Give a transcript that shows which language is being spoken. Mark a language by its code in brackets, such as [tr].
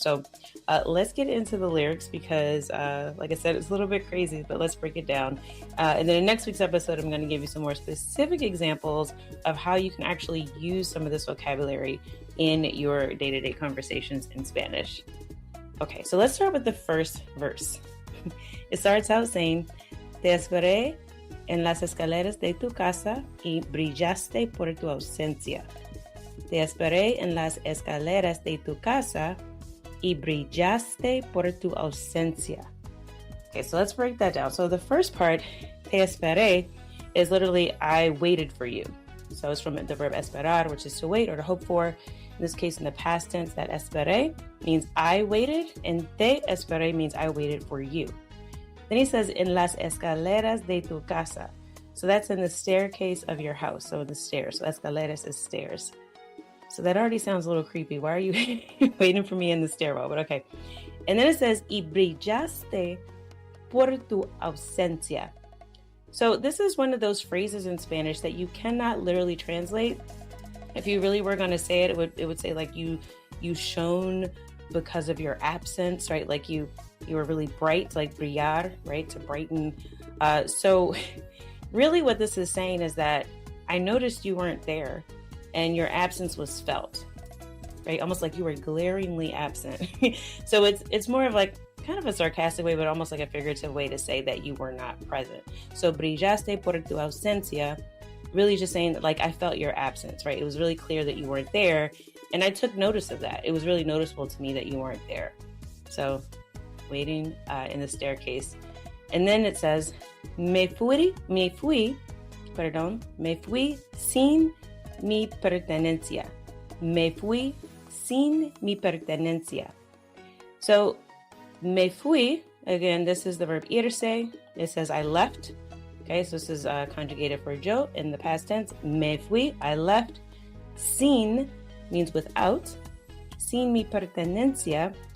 [en] So let's get into the lyrics because, like I said, it's a little bit crazy, but let's break it down. And then in next week's episode, I'm going to give you some more specific examples of how you can actually use some of this vocabulary in your day-to-day conversations in Spanish. Okay, so let's start with the first verse. It starts out saying, [es] Te esperé en las escaleras de tu casa y brillaste por tu ausencia. Te esperé en las escaleras de tu casa y brillaste por tu ausencia. [en] Okay, so let's break that down. So the first part, [es] te esperé, [en] is literally I waited for you. So it's from the verb esperar, which is to wait or to hope for. In this case, in the past tense, that esperé means I waited, and [es] te esperé [en] means I waited for you. Then he says, [es] en las escaleras de tu casa. [en] So that's in the staircase of your house. So in the stairs. So escaleras is stairs. So that already sounds a little creepy. Why are you waiting for me in the stairwell? But okay. And then it says, [es] y brillaste por tu ausencia. [en] So this is one of those phrases in Spanish that you cannot literally translate. If you really were going to say it, it would say like you shone because of your absence, right? Like you were really bright, like brillar, right? To brighten. So really what this is saying is that I noticed you weren't there and your absence was felt, right? Almost like you were glaringly absent. So it's more of like kind of a sarcastic way, but almost like a figurative way to say that you were not present. So [es] brillaste por tu ausencia, [en] really just saying that like I felt your absence, right? It was really clear that you weren't there. And I took notice of that. It was really noticeable to me that you weren't there. So waiting in the staircase. And then it says, [es] me fui sin mi pertenencia. Me fui sin mi pertenencia. [en] So, [es] me fui, [en] again, this is the verb irse. It says I left. Okay, so this is conjugated for yo in the past tense. [es] Me fui, [en] I left. Sin means without. [es] Sin mi pertenencia.